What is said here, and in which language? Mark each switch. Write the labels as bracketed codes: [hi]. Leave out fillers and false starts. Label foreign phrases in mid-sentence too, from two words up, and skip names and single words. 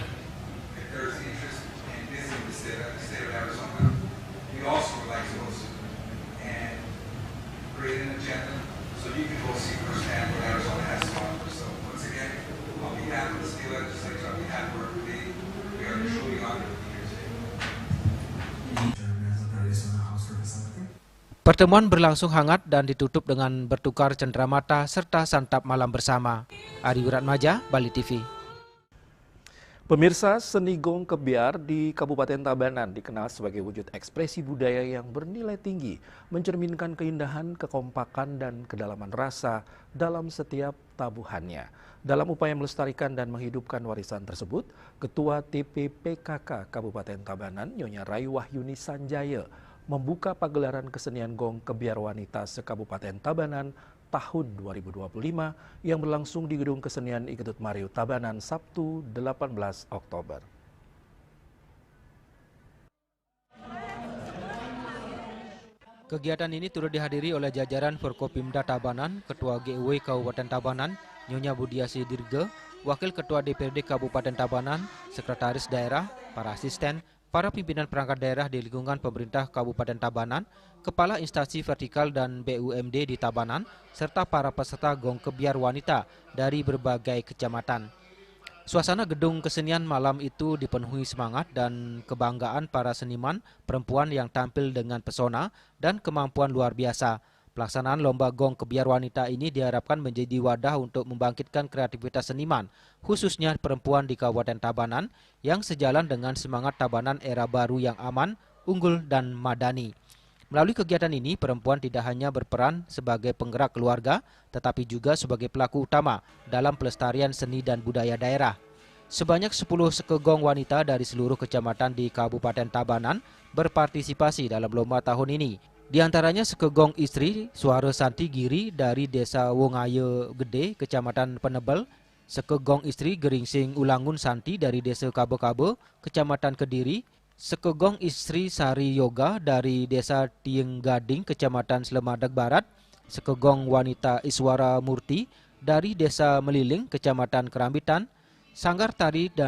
[en] If there's interest in visiting the state of Arizona, we also would like to host you and create an agenda so you can go see firsthand what Arizona has to offer. So once again, on behalf of the state legislature, on behalf of our committee, we are truly honored to be here today. [id] Pertemuan berlangsung hangat dan ditutup dengan bertukar cenderamata serta santap malam bersama. Ari Wiratmaja, Bali TV. Pemirsa, seni gong kebiar di Kabupaten Tabanan dikenal sebagai wujud ekspresi budaya yang bernilai tinggi, mencerminkan keindahan, kekompakan, dan kedalaman rasa dalam setiap tabuhannya. Dalam upaya melestarikan dan menghidupkan warisan tersebut, Ketua TPPKK Kabupaten Tabanan, Nyonya Rayu Wahyuni Sanjaya, membuka pagelaran kesenian gong kebiar wanita se-Kabupaten Tabanan tahun 2025 yang berlangsung di Gedung Kesenian Iketut Mariu Tabanan Sabtu 18 Oktober. Kegiatan ini turut dihadiri oleh jajaran Forkopimda Tabanan, Ketua GUW Kabupaten Tabanan, Nyonya Budiasi Dirge, Wakil Ketua DPRD Kabupaten Tabanan, Sekretaris Daerah, para asisten, para pimpinan perangkat daerah di lingkungan pemerintah Kabupaten Tabanan, kepala instansi vertikal dan BUMD di Tabanan, serta para peserta gong kebiar wanita dari berbagai kecamatan. Suasana gedung kesenian malam itu dipenuhi semangat dan kebanggaan para seniman perempuan yang tampil dengan pesona dan kemampuan luar biasa. Pelaksanaan lomba gong kebiar wanita ini diharapkan menjadi wadah untuk membangkitkan kreativitas seniman, khususnya perempuan di Kabupaten Tabanan, yang sejalan dengan semangat Tabanan era baru yang aman, unggul, dan madani. Melalui kegiatan ini, perempuan tidak hanya berperan sebagai penggerak keluarga, tetapi juga sebagai pelaku utama dalam pelestarian seni dan budaya daerah. Sebanyak 10 sekegong wanita dari seluruh kecamatan di Kabupaten Tabanan berpartisipasi dalam lomba tahun ini. Di antaranya sekegong istri Suara Santi Giri dari Desa Wongaye Gede, Kecamatan Penebel, sekegong istri Geringsing Ulangun Santi dari Desa Kabe-Kabe, Kecamatan Kediri, sekegong istri Sari Yoga dari Desa Tieng Gading, Kecamatan Slemadeg Barat, sekegong wanita Iswara Murti dari Desa Meliling, Kecamatan Kerambitan, sanggar tari dan